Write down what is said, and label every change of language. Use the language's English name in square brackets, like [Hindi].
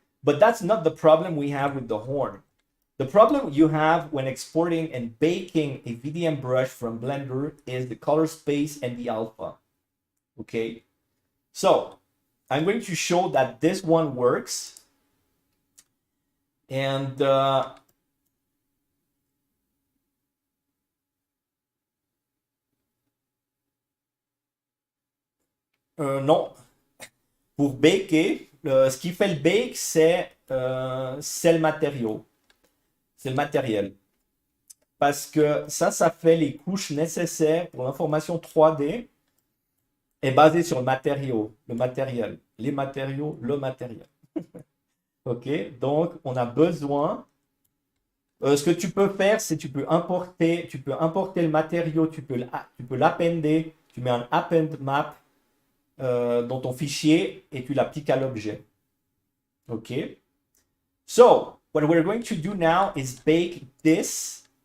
[English] But that's not the problem we have with the horn. The problem you have when exporting and baking a VDM brush from Blender is the color space and the alpha. Okay, so I'm going to show that this one works. [French] And non, pour baker, ce qui fait le bake, c'est le matériau. C'est le matériel. Parce que ça fait les couches nécessaires pour l'information 3D est basée sur le matériau, le matériel, les matériaux, le matériel. Ok, donc on a besoin. Ce que tu peux faire, c'est tu peux importer le matériau, tu peux l'appender, tu mets un append map dans ton fichier et tu l'appliques à l'objet. [English] Okay. So what we're going to do now is bake this.